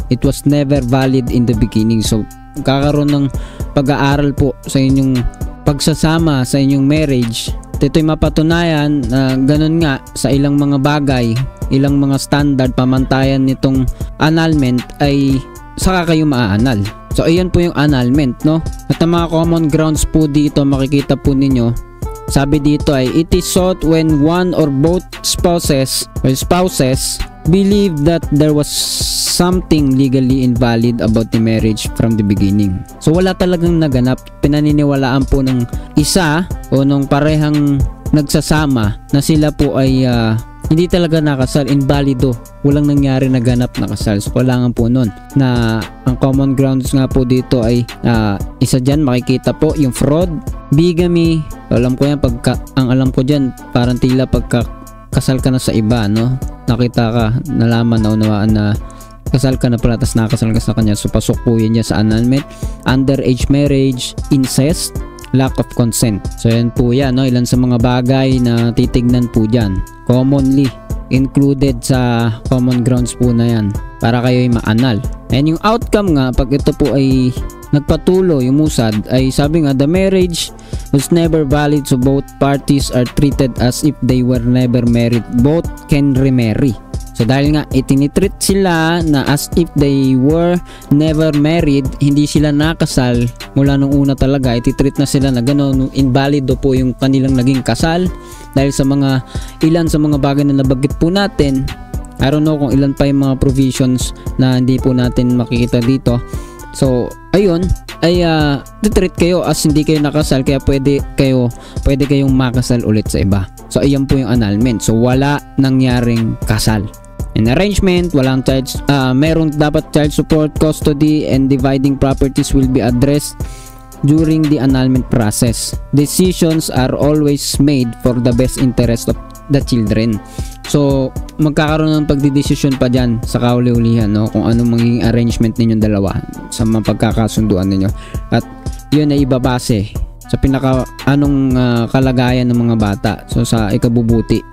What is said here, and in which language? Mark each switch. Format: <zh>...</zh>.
<en>It was never valid in the beginning.</en> <tl>So kakaroon ng pag-aaral po sa inyong pagsasama sa inyong marriage ito'y mapatunayan na ganun nga sa ilang mga bagay, ilang mga standard pamantayan nitong annulment ay saka kayo maanal. So ayan po yung annulment, no? At ang mga common grounds po dito makikita po ninyo. Sabi dito ay</tl> <en>it is sought when one or both spouses believe that there was something legally invalid about the marriage from the beginning.</en> <tl>So wala talagang naganap. Pinaniniwalaan po ng isa o nung parehang nagsasama na sila po ay hindi talaga nakasal, invalido. Walang nangyari na ganap na kasal. So kailangan po nun na ang common grounds nga po dito ay isa dyan makikita po yung fraud, bigamy. Alam ko yan, ang alam ko dyan parang tila pagkakasal ka na sa iba, no? Nakita ka, nalaman, naunawaan na kasal ka na pala, tas nakasal ka sa kanya.</tl> <en>So</en> <tl>pasok po yun dyan sa</tl> <en>annulment, underage marriage, incest, lack of consent.</en> <tl>So yan po yan, no? Ilan sa mga bagay na titignan po dyan, commonly included sa common grounds po na yan para kayo ay maanal.</tl> <en>And</en> <tl>yung outcome nga pag ito po ay nagpatuloy, umusad, ay sabi nga</tl> <en>the marriage was never valid, so both parties are treated as if they were never married. Both can remarry.</en> <tl>So dahil nga itinitreat sila na as if they were never married, hindi sila nakasal mula nung una talaga, ititreat na sila na gano'n, invalido po yung kanilang naging kasal dahil sa mga ilan sa mga bagay na nabanggit po natin.</tl> <en>I don't know</en> <tl>kung ilan pa yung mga provisions na hindi po natin makikita dito. So ayun ay titreat kayo as hindi kayo nakasal, kaya pwede kayong makasal ulit sa iba. So ayan po yung annulment. So wala nangyaring kasal.</tl> <en>In arrangement,</en> <tl>walang merong dapat</tl> <en>child support, custody, and dividing properties will be addressed during the annulment process. Decisions are always made for the best interest of the children.</en> <tl>So magkakaroon ng pagdidesisyon pa dyan sa kauli-ulihan, no? Kung anong magiging arrangement ninyong dalawa sa mga pagkakasunduan ninyo, at yun ay ibabase sa pinaka kalagayan ng mga bata, so sa ikabubuti.</tl>